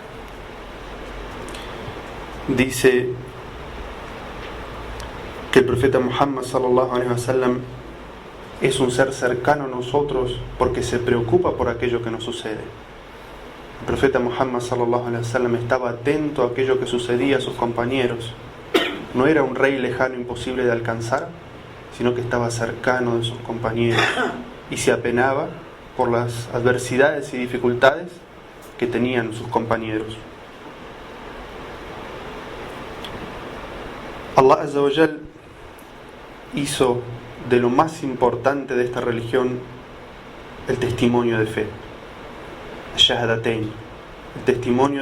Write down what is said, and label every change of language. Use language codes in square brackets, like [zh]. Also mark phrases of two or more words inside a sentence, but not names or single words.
[es] Dice que el profeta Muhammad [ar] صلى الله عليه وسلم [es] es un ser cercano a nosotros porque se preocupa por aquello que nos sucede. El profeta Muhammad [ar] صلى الله عليه وسلم [es] estaba atento a aquello que sucedía a sus compañeros. No era un rey lejano imposible de alcanzar, sino que estaba cercano de sus compañeros y se apenaba por las adversidades y dificultades que tenían sus compañeros. [ar] الله عز وجل [es] hizo de lo más importante de esta religión el testimonio de fe, Shahadatain, el testimonio